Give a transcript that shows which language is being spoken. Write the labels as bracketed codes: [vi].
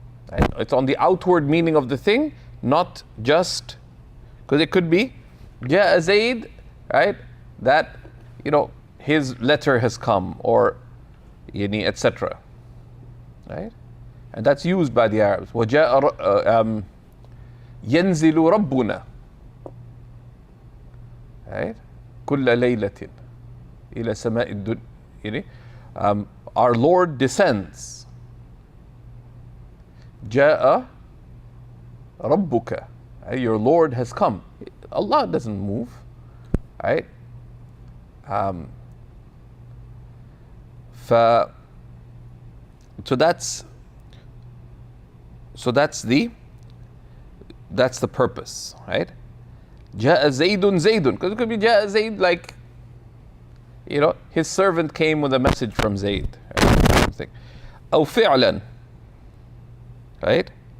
[en] Right? It's on the outward meaning of the thing, not just because it could be [ar] جاء زيد, [en] right? That his letter has come, or etc. Right? And that's used by the Arabs. [ar] وجاء ينزل ربنا, right? كل ليلة إلى سماء الدنيا. [en] Our Lord descends. [ar] جاء ربك, right? [en] Your Lord has come. Allah doesn't move, right? So that's the purpose, right? [ar] جاء زيد زيد, [en] because it could be [ar] جاء زيد [en] like his servant came with a message from Zayd, right? Something. [ar] أو فعلا, right?